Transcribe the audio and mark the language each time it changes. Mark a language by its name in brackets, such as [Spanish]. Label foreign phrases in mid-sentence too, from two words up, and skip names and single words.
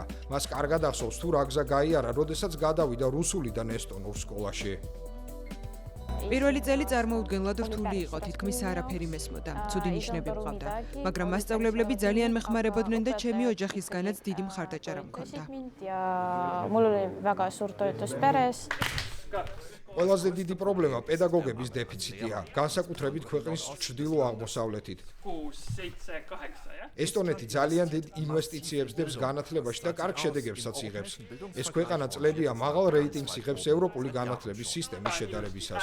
[Georgian] მას კარგად ახსოვს თუ რა გზა გაიარა, როდესაც გადავიდა რუსულიდან ესტონურ სკოლაში. პირველი წელი წარმოუდგენლად რთული იყო, თითქმის არაფერი მესმოდა. ცუდი ნიშნები მყავდა, მაგრამ მასწავლებლები ძალიან მეხმარებოდნენ და ჩემი ოჯახისგანაც დიდი მხარდაჭერა მქონდა. [Estonian] Ja mul oli väga suur toetus peres. [Georgian] ყველაზე დიდი პრობლემა პედაგოგების დეფიციტია, განსაკუთრებით ქვეყნის ჩრდილო-აღმოსავლეთით. ესტონეთი ძალიან დიდ ინვესტიციებს დებს განათლებაში და კარგ შედეგებსაც იღებს. ეს ქვეყანა წლებია მაღალ რეიტინგს იღებს ევროპული განათლების სისტემის შედარებისას.